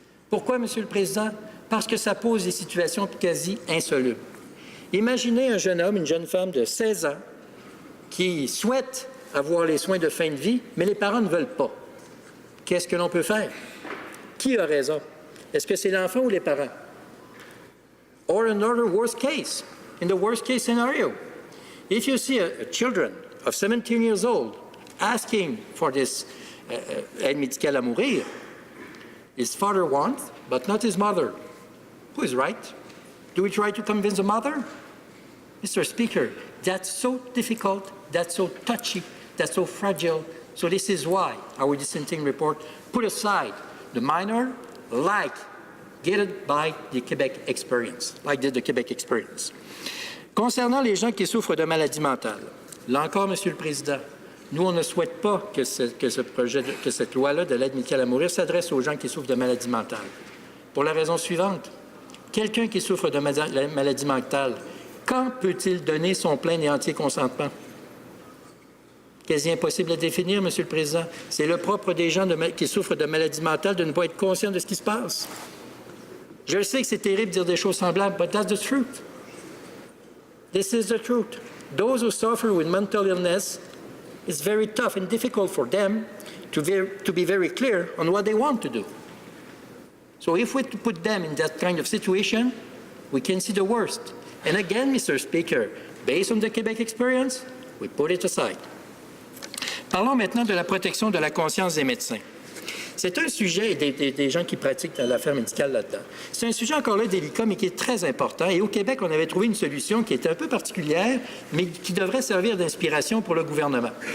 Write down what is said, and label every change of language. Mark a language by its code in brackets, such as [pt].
[fr] Pourquoi, Monsieur le Président? Parce que ça pose des situations quasi insolubles. Imaginez un jeune homme, une jeune femme de 16 ans qui souhaite avoir les soins de fin de vie, mais les parents ne veulent pas. Qu'est-ce que l'on peut faire? Qui a raison? Est-ce que c'est l'enfant ou les parents? [en] Or another worst case, in the worst case scenario, if you see a children of 17 years old asking for this [fr] aide médicale à mourir, [en] his father wants, but not his mother. Who is right? Do we try to convince the mother? Mr. Speaker, that's so difficult, that's so touchy, that's so fragile. So this is why our dissenting report put aside the minor, like guided by the Quebec experience, like did the Quebec experience. [fr] Concernant les gens qui souffrent de maladies mentales, là encore, Monsieur le Président, nous, on ne souhaite pas que cette loi-là de l'aide médicale à mourir s'adresse aux gens qui souffrent de maladies mentales. Pour la raison suivante, quelqu'un qui souffre de maladie mentale, quand peut-il donner son plein et entier consentement? Quasi impossible à définir, Monsieur le Président. C'est le propre des gens qui souffrent de maladies mentales de ne pas être conscients de ce qui se passe. Je sais que c'est terrible de dire des choses semblables, [en] but that's the truth. [fr] This is the truth. [en] Those who suffer with mental illness, it's very tough and difficult for them to be very clear on what they want to do. So if we put them in that kind of situation, we can see the worst. And again, Mr. Speaker, Based on the Quebec experience, we put it aside. [fr] Parlons maintenant de la protection de la conscience des médecins. C'est un sujet, et des gens qui pratiquent l'affaire médicale là-dedans. C'est un sujet encore là délicat, mais qui est très important. Et au Québec, on avait trouvé une solution qui était un peu particulière, mais qui devrait servir d'inspiration pour le gouvernement.